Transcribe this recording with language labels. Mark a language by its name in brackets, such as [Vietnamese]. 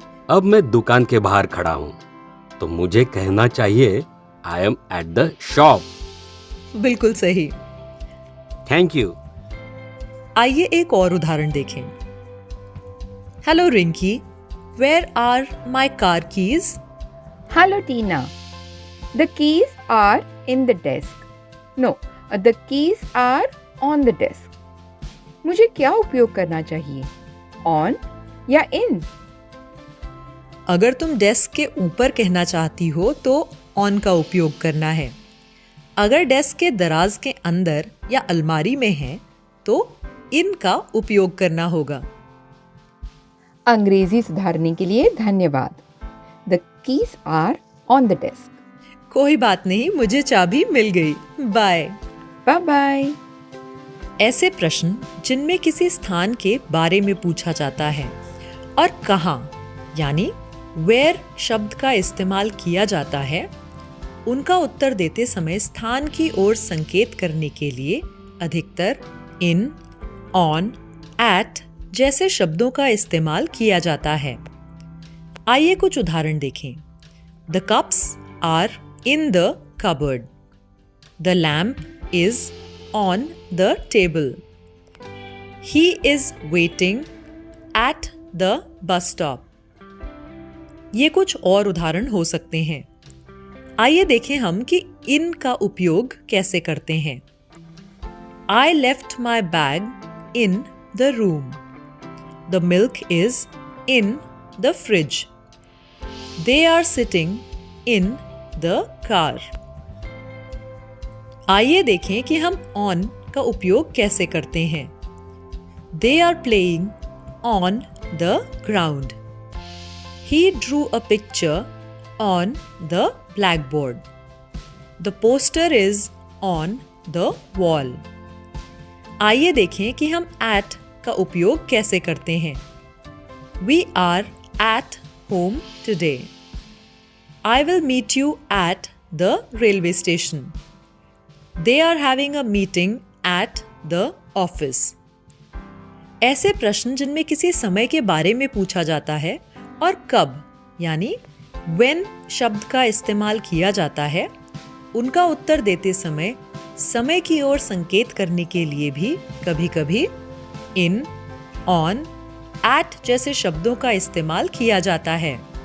[Hindi] अब मैं दुकान के बाहर खड़ा हूँ, तो मुझे कहना चाहिए [English] I am at the shop. [Hindi] बिल्कुल सही। [English] Thank you. [Hindi] आइए एक और उदाहरण देखें। [English] Hello Rinki, where are my car keys? Hello Tina. The keys are in the desk. No, the keys are on the desk. [Hindi] मुझे क्या उपयोग करना चाहिए? [English] On या in? [Hindi] अगर तुम डेस्क के ऊपर कहना चाहती हो तो ऑन का उपयोग करना है। अगर डेस्क के दराज के अंदर या अलमारी में है तो इन का उपयोग करना होगा। अंग्रेजी सुधारने के लिए धन्यवाद। [English] The keys are on the desk. [Hindi] कोई बात नहीं, मुझे चाबी मिल गई। [English] Bye. Bye bye. [Hindi] ऐसे प्रश्न जिनमें किसी स्थान के बारे में पूछा जाता है और कहाँ यानी वेयर शब्द का इस्तेमाल किया जाता है, उनका उत्तर देते समय स्थान की ओर संकेत करने के लिए अधिकतर इन, ऑन, एट जैसे शब्दों का इस्तेमाल किया जाता है। आइए कुछ उदाहरण देखें। [English] The cups are in the cupboard. The lamp is on the table. He is waiting at the bus stop. [Hindi] ये कुछ और उदाहरण हो सकते हैं। आइए देखें हम कि इन का उपयोग कैसे करते हैं। [English] I left my bag in the room. The milk is in the fridge. They are sitting in the car. [Hindi] आइए देखें कि हम on का उपयोग कैसे करते हैं। [English] They are playing on the ground. He drew a picture on the blackboard. The poster is on the wall. [Hindi] आइए देखें कि हम at का उपयोग कैसे करते हैं। [English] We are at home today. I will meet you at the railway station. They are having a meeting at the office. [Hindi] ऐसे प्रश्न जिनमें किसी समय के बारे में पूछा जाता है और कब यानी when शब्द का इस्तेमाल किया जाता है, उनका उत्तर देते समय समय की ओर संकेत करने के लिए भी कभी-कभी इन, ऑन, एट जैसे शब्दों का इस्तेमाल किया जाता है।